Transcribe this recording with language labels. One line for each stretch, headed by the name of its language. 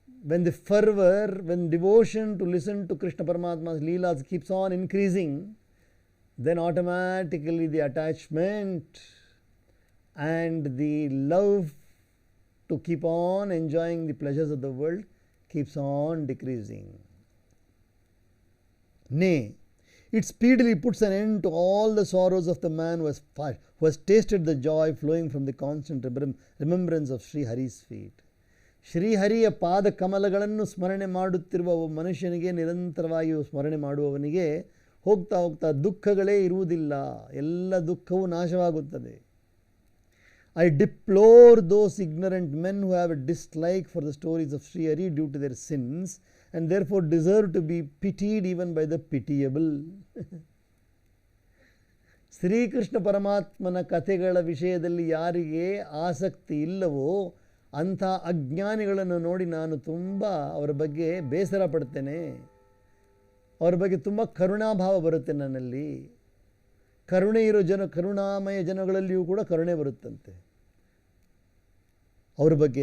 English: when the fervor, when devotion to listen to Krishna Paramatma's Leelas keeps on increasing, then automatically the attachment and the love to keep on enjoying the pleasures of the world keeps on decreasing. Nay, it speedily puts an end to all the sorrows of the man who has tasted the joy flowing from the constant remembrance of Sri Hari's feet.
Kannada: ಶ್ರೀಹರಿಯ ಪಾದ ಕಮಲಗಳನ್ನು ಸ್ಮರಣೆ ಮಾಡುತ್ತಿರುವ ಮನುಷ್ಯನಿಗೆ, ನಿರಂತರವಾಗಿ ಸ್ಮರಣೆ ಮಾಡುವವನಿಗೆ ಹೋಗ್ತಾ ಹೋಗ್ತಾ ದುಃಖಗಳೇ ಇರುವುದಿಲ್ಲ, ಎಲ್ಲ ದುಃಖವೂ ನಾಶವಾಗುತ್ತದೆ.
English: I deplore those ignorant men who have a dislike for the stories of Sri Hari due to their sins and therefore deserve to be pitied even by the pitiable.
Kannada: Shrikrishna ಪರಮಾತ್ಮನ ಕಥೆಗಳ ವಿಷಯದಲ್ಲಿ ಯಾರಿಗೆ ಆಸಕ್ತಿ ಇಲ್ಲವೋ ಅಂಥ ಅಜ್ಞಾನಿಗಳನ್ನು ನೋಡಿ ನಾನು ತುಂಬ ಅವರ ಬಗ್ಗೆ ಬೇಸರ ಪಡ್ತೇನೆ. ಅವರ ಬಗ್ಗೆ ತುಂಬ ಕರುಣಾಭಾವ ಬರುತ್ತೆ ನನ್ನಲ್ಲಿ. ಕರುಣೆ ಇರೋ ಕರುಣಾಮಯ ಜನಗಳಲ್ಲಿಯೂ ಕೂಡ ಕರುಣೆ ಬರುತ್ತಂತೆ ಅವ್ರ ಬಗ್ಗೆ.